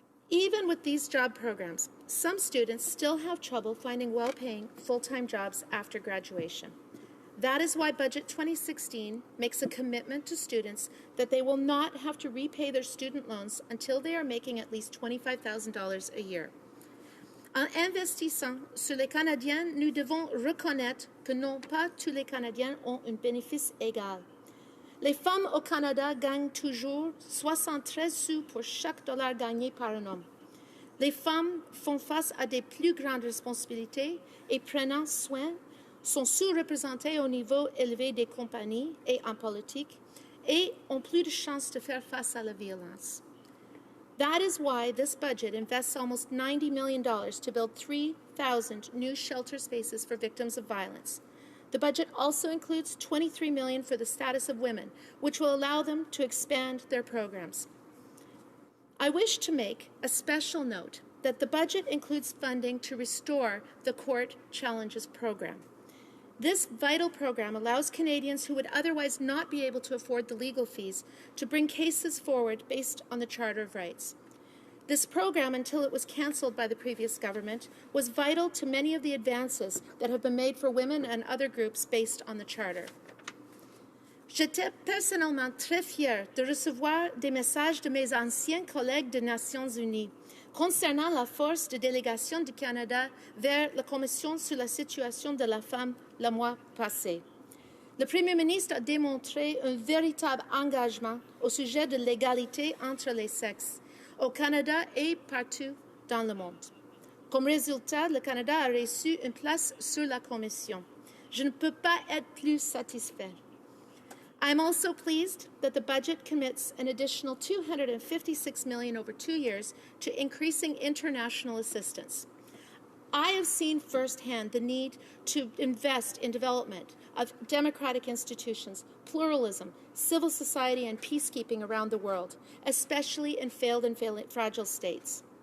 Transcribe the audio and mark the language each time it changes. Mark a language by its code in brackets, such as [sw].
[en] Even with these job programs, some students still have trouble finding well-paying full-time jobs after graduation. That is why Budget 2016 makes a commitment to students that they will not have to repay their student loans until they are making at least $25,000 a year. [fr] En investissant sur les Canadiens, nous devons reconnaître que non pas tous les Canadiens ont un bénéfice égal. Les femmes au Canada gagnent toujours 73 sous pour chaque dollar gagné par un homme. Les femmes font face à de plus grandes responsabilités et prenant soin sont sous-représentées au niveau élevé des compagnies et en politique et ont plus de chances de faire face à la violence. [en] That is why this budget invests almost $90 million to build 3,000 new shelter spaces for victims of violence. The budget also includes $23 million for the status of women, which will allow them to expand their programs. I wish to make a special note that the budget includes funding to restore the Court Challenges program. This vital program allows Canadians who would otherwise not be able to afford the legal fees to bring cases forward based on the Charter of Rights. This program, until it was cancelled by the previous government, was vital to many of the advances that have been made for women and other groups based on the Charter. [fr] J'étais personnellement très fière de recevoir des messages de mes anciens collègues des Nations Unies concernant la force de délégation du Canada vers la Commission sur la situation de la femme le mois passé. Le Premier ministre a démontré un véritable engagement au sujet de l'égalité entre les sexes, au Canada et partout dans le monde. Comme résultat, le Canada a reçu une place sur la Commission. Je ne peux pas être plus satisfait. [en] I'm also pleased that the budget commits an additional $256 million over 2 years to increasing international assistance. I have seen firsthand the need to invest in development of democratic institutions, pluralism, civil society, and peacekeeping around the world, especially in failed and fragile states.